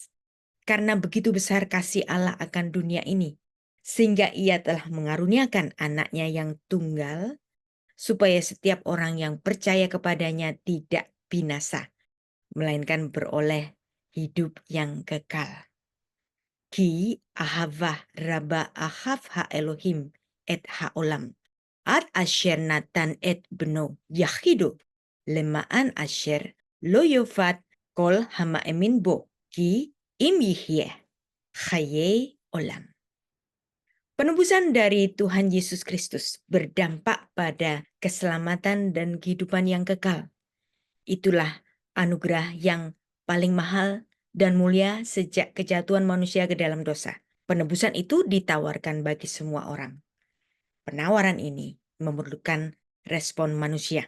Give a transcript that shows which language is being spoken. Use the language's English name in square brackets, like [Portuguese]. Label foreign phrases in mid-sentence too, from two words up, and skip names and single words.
[Indonesian] Karena begitu besar kasih Allah akan dunia ini, sehingga ia telah mengaruniakan anaknya yang tunggal, supaya setiap orang yang percaya kepadanya tidak binasa, melainkan beroleh hidup yang kekal. [Hebrew] כי אהבה רבה אהב האלוהים את העולם. עד אשר נתן את בנו יחידו. למען אשר לא יאבד כל המאמין בו. כי אם יהיה חיי עולם. [Indonesian] Penebusan dari Tuhan Yesus Kristus berdampak pada keselamatan dan kehidupan yang kekal. Itulah anugerah yang paling mahal dan mulia sejak kejatuhan manusia ke dalam dosa. Penebusan itu ditawarkan bagi semua orang. Penawaran ini memerlukan respon manusia.